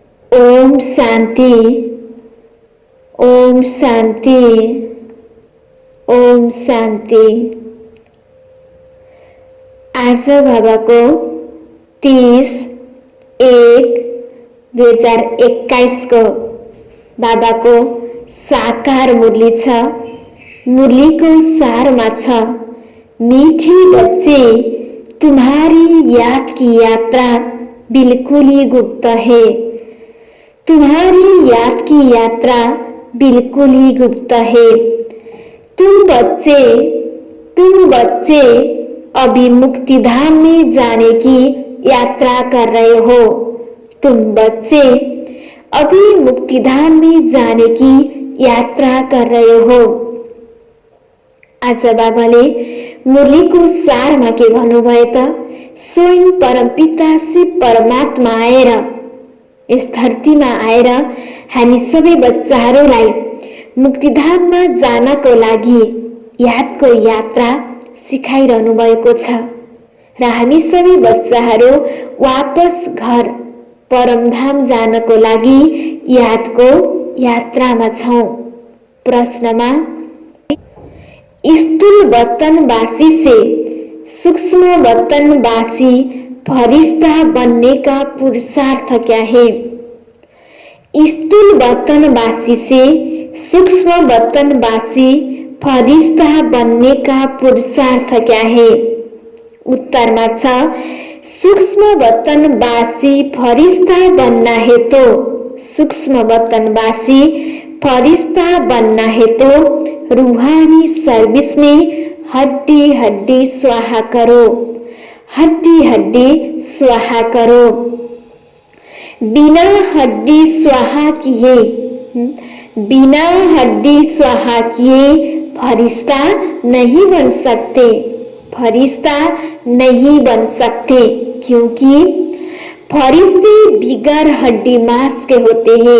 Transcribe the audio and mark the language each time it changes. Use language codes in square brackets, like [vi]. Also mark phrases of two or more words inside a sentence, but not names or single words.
[hi] ओम शांति, ओम शांति, ओम शांति। [ne] आज बाबाको 30/1/2021 को बाबाको साकार मुरली छ। मुरली को सारमा छ, [hi] मीठे बच्चे तुम्हारी याद की यात्रा बिल्कुल ही गुप्त है। तुम्हारी याद की यात्रा बिल्कुल ही गुप्त है। तुम बच्चे अभी मुक्तिधाम में जाने की यात्रा कर रहे हो। तुम बच्चे अभी मुक्तिधाम में जाने की यात्रा कर रहे हो। [ne] आज बाबाले मुरलीको सारमा के भन्नुभयो त स्वयं परमपिता शिव परमात्मा आएर इस धरतीमा आएर हामी सबै बच्चाहरूलाई मुक्तिधाममा जानको लागि यादको यात्रा सिकाइरहनु भएको छ र हामी सबै बच्चाहरू वापस घर परमधाम जानको लागि यादको यात्रामा छौं। [hi] प्रश्नमा स्थूल बर्तनवासी से सूक्ष्म बर्तनवासी फरिश्ता बनने का पुरुषार्थ क्या है? स्थूल बर्तनवासी से सूक्ष्म बर्तनवासी फरिश्ता बनने का पुरुषार्थ क्या है? [ne] उत्तरमा छ, [hi] सूक्ष्म बर्तनवासी फरिश्ता बनना है तो सूक्ष्म बर्तनवासी फरिश्ता बनना है तो रूहानी सर्विस में हड्डी हड्डी स्वाहा करो, हड्डी हड्डी स्वाहा करो। बिना हड्डी स्वाहा किए फरिश्ता नहीं बन सकते, फरिश्ता नहीं बन सकते, क्योंकि फरिश्ते बिगर हड्डी मांस के होते हैं।